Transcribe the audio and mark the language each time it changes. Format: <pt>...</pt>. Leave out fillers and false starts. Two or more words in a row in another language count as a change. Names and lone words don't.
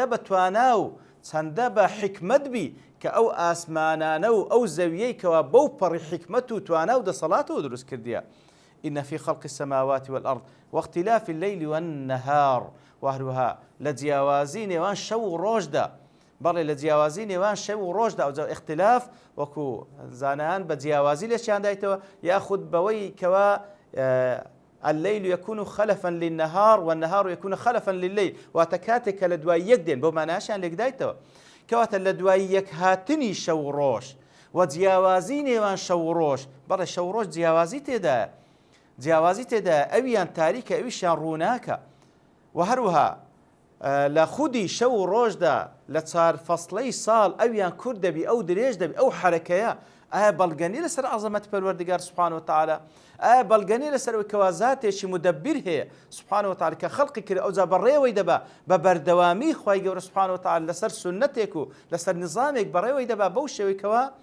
<ckb>بە توانا و چەندە بە حکمت بی کە ئەو ئاسمانانە و ئەو زەویەی کەوا بەو پەڕی حکمت و توانا و دەسەڵاتەوە دروست کردیە</ckb> <ar>إن في خلق السماوات والأرض واختلاف الليل والنهار</ar> <ckb>وهروها لجياوازي نيوان شو روجدا بەڵێ لە جیاوازی نێوان شەو و ڕۆژدا ئەو اختلاف وەکو زانایان بە جیاوازی لێشیان دایتەوە یاخود بەوەی کەوا</ckb> <ar>الليل يكون خلفا للنهار والنهار يكون خلفا لليل</ar> <ckb>واتە کاتێک کە لە دوای یەک دێن بۆ ماناشیان لێک دایتەوە کەواتە لە دوای یەک هاتنی شەو و ڕۆژ و جیاوازی نێوان شەو و ڕۆژ بەڵێ شەو و ڕۆژ جیاوازی تێدایە جیاوازی تێدایە ئەویان تاریکە ئەویشیان ڕووناکە و هەروەها لە خودی شەو و ڕۆژدا لە چار فەسڵەی ساڵ ئەویان کورد دەبی ئەو درێژ دەبی ئەو حرەکەیە ئایا بەڵگەنی لەسەر عەزەمەتی پەروەردگار</ckb> <ar>سوبحانەهو وتەعالە</ar> <ckb>ئایا بەڵگەنی لەسەر ئەوەی کەوا زاتێکی مودەبیر هەیە</ckb> <ar>سوبحانەهو وتەعالە</ar> <ckb>کە خەڵقی کرد ئەوجا بەڕێوەی دەبا بە بەردەوامی خوای گەورە</ckb> <ar>سوبحانەهو وتەعالە</ar> <ckb>لەسەر سونەتێک و لەسەر نظامێک بەڕێوەی دەبا بەو شێوەی کەوا</ckb>